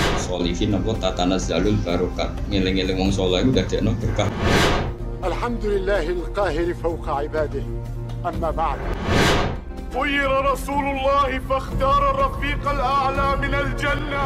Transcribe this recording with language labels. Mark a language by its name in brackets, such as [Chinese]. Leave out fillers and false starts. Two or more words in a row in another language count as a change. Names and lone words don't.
[Javanese] sholihin apa [Arabic] تتنزل البركات. [Javanese] Ngeling-eling wong saleh iku dadekno berkah. [Arabic] الحمد لله القاهر فوق عباده. أما بعد. خير رسول الله فاختار الرفيق الأعلى من الجنة.